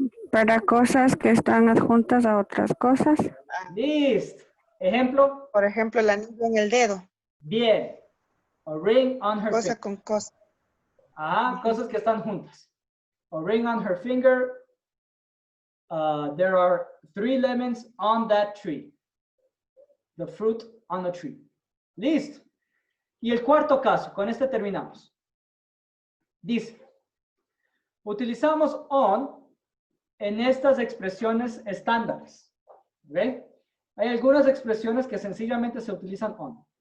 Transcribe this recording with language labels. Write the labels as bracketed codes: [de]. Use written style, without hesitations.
[es] Para cosas que están adjuntas a otras cosas. Listo. Ejemplo. Por ejemplo, el anillo en el dedo. [en] Bien. A ring on her [es] Cosa [en] finger. [es] con cosa. Ajá, cosas que están juntas. [en] A ring on her finger. There are 3 lemons on that tree. The fruit on the tree. Listo. [es] Y el cuarto caso, con este terminamos. Dice, utilizamos on en estas expresiones estándares. ¿Ve? Hay algunas expresiones que sencillamente se utilizan on.